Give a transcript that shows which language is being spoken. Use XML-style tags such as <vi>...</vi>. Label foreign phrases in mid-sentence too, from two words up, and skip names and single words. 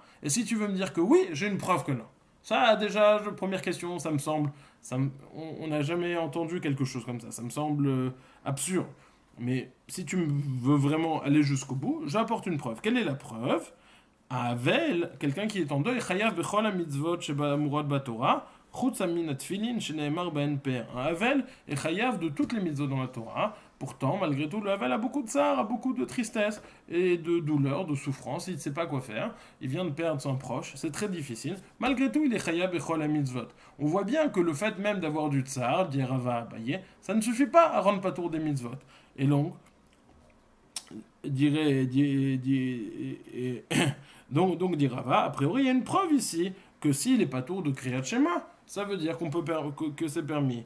<fr>Et si tu veux me dire que oui, j'ai une preuve que non. Ça, déjà, première question, ça me semble. On n'a jamais entendu quelque chose comme ça. Ça me semble absurde. Mais si tu veux vraiment aller jusqu'au bout, j'apporte une preuve. Quelle est la preuve? Avel, quelqu'un qui est en deuil,</fr> <he>חייב בכל המצוות שבה אמורות בתורה חוץ מן התפילין שנאמר בהן פאר.</he> <fr>Un Avel est chayav de toutes les mitzvot dans la Torah. Pourtant, malgré tout, le Havel a beaucoup de tsar, a beaucoup de tristesse et de douleur, de souffrance. Il ne sait pas quoi faire. Il vient de perdre son proche. C'est très difficile. Malgré tout, il est</fr> <he>חייב בכל המצוות.</he> <fr>On voit bien que le fait même d'avoir du tsar, dit Rava Abaye, ça ne suffit pas à rendre patour des mitzvot. Et donc, donc dit Rava, a priori, il y a une preuve ici que s'il est patour de</fr> <he>קריאת שמע,</he> <fr>ça veut dire que c'est permis.</fr>